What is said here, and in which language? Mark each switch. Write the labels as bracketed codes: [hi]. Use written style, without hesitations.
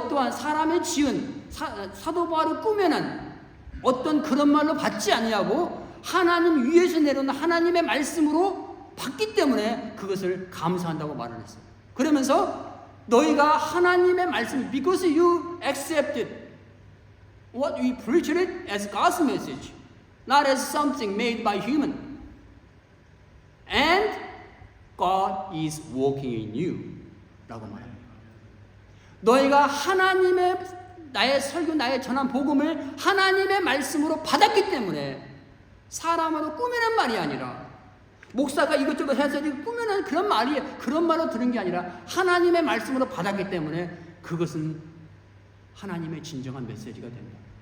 [ko] 사람의 지은 사도 바울이 꾸며낸 어떤 그런 말로 받지 아니하고 하나님 위에서 내려오는 하나님의 말씀으로 받기 때문에 그것을 감사한다고 말을 했어요. 그러면서 너희가 하나님의 말씀, [en] because you accepted what we preached it as God's message, not as something made by human, and God is working in you [ko] 라고 말합니다. 너희가 나의 설교, 나의 전한 복음을 하나님의 말씀으로 받았기 때문에 사람으로 꾸미는 말이 아니라, 목사가 이것저것 해서 꾸미는 그런 말로 들은 게 아니라 하나님의 말씀으로 받았기 때문에 그것은 하나님의 진정한 메시지가 됩니다.